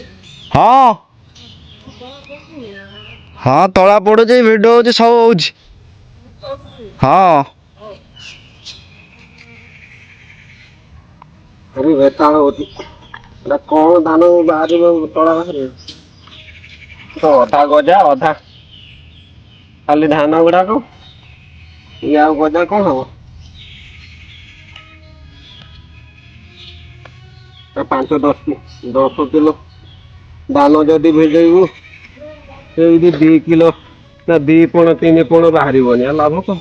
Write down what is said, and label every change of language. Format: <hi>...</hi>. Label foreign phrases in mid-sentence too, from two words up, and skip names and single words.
<or>ହଁ ହଁ ତଳା ପଡୁ ଭିଡିଓ ହୋ ସବୁ ହୋ ହଁ ଭାରି ବେତାଳ ହଉଛି ଏଟା କଣ ଧାନ ବାହାରିବ ତଳା ବାହାରିବ ତ ଅଧା ଗଜା ଅଧା ଖାଲି ଧାନ ଗୁଡାକ ଇଏ ଆଉ ଗଜା କଣ ହବ 5-10 କିଲୋ ଧାନ ଯଦି ଭେଜେଇବୁ ସେଇଠି 2 କିଲୋ ନା 2 ପଣ 3 ପଣ ବାହାରିବନି ଲାଭ କଣ</or>